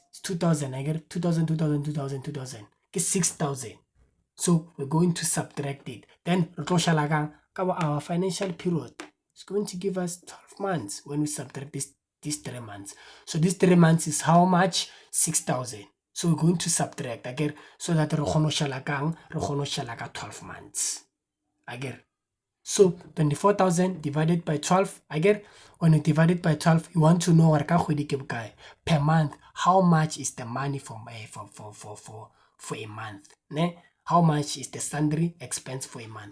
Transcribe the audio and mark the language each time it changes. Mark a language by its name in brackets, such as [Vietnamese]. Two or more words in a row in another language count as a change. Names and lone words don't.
[English] I get 2,000, 2,000, 2,000, 2,000. Get 6,000. So we're going to subtract it. Then our financial period is going to give us 12 months when we subtract these 3 months. So these 3 months is how much? 6,000. So we're going to subtract again so that [Northern Sotho] re kgone go shala ka [English] 12 months. Again. So 24,000 divided by 12. Again, when you divide it by 12, you want to know what per month. How much is the money for a month? Ne? How much is the sundry expense for a month?